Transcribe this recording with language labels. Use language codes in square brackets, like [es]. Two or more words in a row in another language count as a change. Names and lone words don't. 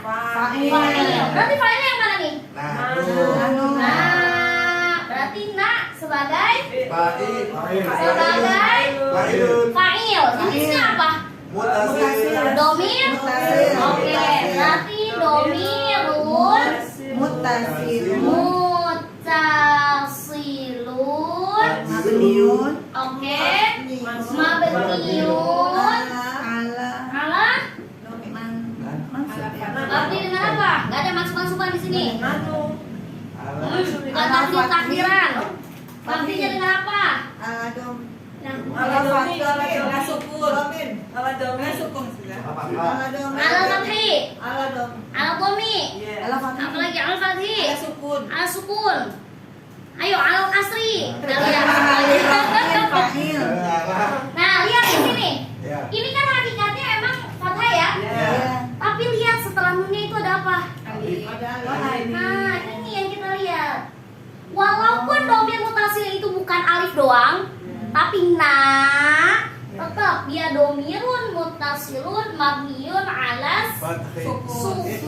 [id] Fa'il. fa'il. Berarti fa'ilnya yang mana nih? Anu. Nah, berarti na sebagai Fa'il. fa'il. Jenisnya apa? Domir. Mutasil. Oke, berarti domirun Muttasilun. mutasilun. Mabniun. Oke, mabniun Ala. ala Mansub ya. mabni dengan apa? Gak ada maksud-maksudan di sini. Bukan takdir takdiran. Mabninya dengan apa? [ar] على الضم. Nah, على الضم، على السكون. على الضم، سكون sudah. على الضم. على الفتح, على الضم. على الضم, على الفتح. apalagi على الفتح, على السكون. على السكون. Ayo على الكسر. [id] Kita lihat. Fa'il. Nah, lihat di sini. Ini kan hakikatnya emang fathah ya. Ya. Tapi lihat setelah nunnya itu ada apa? Ada Nah, ini yang kita lihat. Walaupun [ar] ضمير متصل [id] itu bukan alif doang, tapi tetap dia [ar] ضميرٌ متصلٌ مبنيٌّ على السكون.